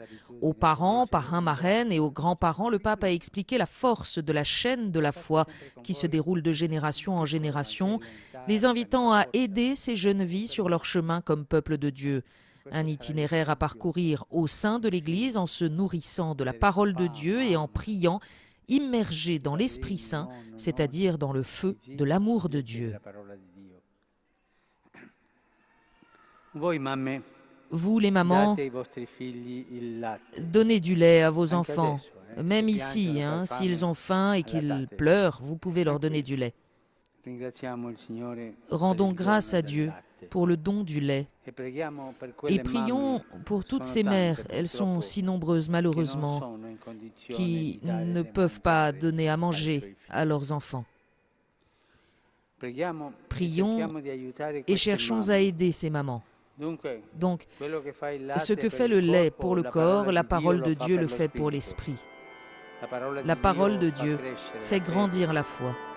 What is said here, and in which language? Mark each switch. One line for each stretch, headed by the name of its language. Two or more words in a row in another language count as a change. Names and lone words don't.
French: Aux parents, parrains, marraines et aux grands-parents, le pape a expliqué la force de la chaîne de la foi qui se déroule de génération en génération, les invitant à aider ces jeunes vies sur leur chemin comme peuple de Dieu. Un itinéraire à parcourir au sein de l'Église en se nourrissant de la parole de Dieu et en priant, immergé dans l'Esprit Saint, c'est-à-dire dans le feu de l'amour de Dieu.
Italian: Voi mamme,
French: Vous, les mamans,
Italian: date ai vostri figli il latte.
French: donnez du lait à vos
Italian: Anche
French: enfants.
Italian: adesso,
French: Même
Italian: se
French: ici,
Italian: piangono per
French: s'ils
Italian: fame,
French: ont faim et qu'ils
Italian: allattate.
French: pleurent, vous pouvez leur donner du lait.
Italian: Ringraziamo il Signore
French: Rendons
Italian: per il
French: grâce
Italian: dono
French: à
Italian: del
French: Dieu
Italian: latte.
French: pour le don du lait.
Italian: E preghiamo per quelle
French: Et prions
Italian: mamme,
French: pour toutes
Italian: sono
French: ces
Italian: tante,
French: mères, elles sont
Italian: purtroppo,
French: si nombreuses
Italian: che non
French: malheureusement,
Italian: sono in condizione
French: qui
Italian: di dare
French: ne
Italian: da
French: peuvent pas
Italian: mangiare
French: donner à
Italian: ai
French: manger
Italian: suoi
French: à
Italian: figli.
French: leurs enfants.
Italian: Preghiamo e
French: Prions
Italian: cerchiamo di aiutare
French: Et
Italian: queste
French: cherchons à
Italian: mamme.
French: aider ces mamans.
Italian: Dunque,
French: Donc,
Italian: quello che fa il latte
French: ce que
Italian: per
French: fait
Italian: il
French: le lait
Italian: corpo,
French: pour le
Italian: la
French: corps,
Italian: parola
French: la
Italian: di
French: parole
Italian: Dio
French: de
Italian: lo fa
French: Dieu
Italian: per
French: le
Italian: lo
French: fait pour
Italian: spirito.
French: l'esprit.
Italian: La
French: La parole de
Italian: fa
French: Dieu
Italian: crescere la
French: fait
Italian: fede.
French: grandir la foi.